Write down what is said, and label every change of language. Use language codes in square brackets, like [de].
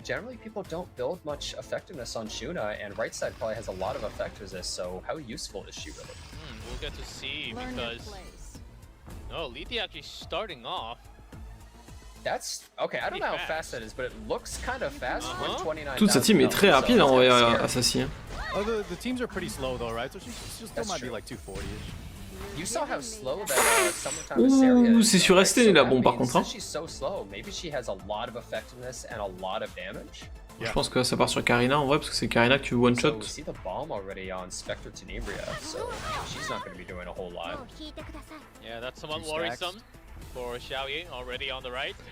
[en] Generally, people don't build much effectiveness on Shuna, and right side probably has a lot of effect resist, so how useful is she really? We'll get to see, because... No, Lethe actually starting off. That's... Okay, I don't know how fast that is, but it looks kind of fast for 29,000. [fr] Toute sa team est très rapide en vrai à Sassy. [en] Oh, the teams are pretty slow though, right? So she still might be like 240-ish. You saw how slow that Summertime Assyria is. [fr] Ouh, c'est sur ST là, bon par contre. Hein. [en] She's so slow. Maybe she has a lot of effectiveness and a lot of damage. [fr] Je pense que ça part sur Karina en vrai parce que c'est Karina que tu one shot. [en] So we see the bomb already on Spectre Tenebria, so she's not going to be doing a whole lot. Yeah, that's somewhat worrisome for Xiaoye already on the right.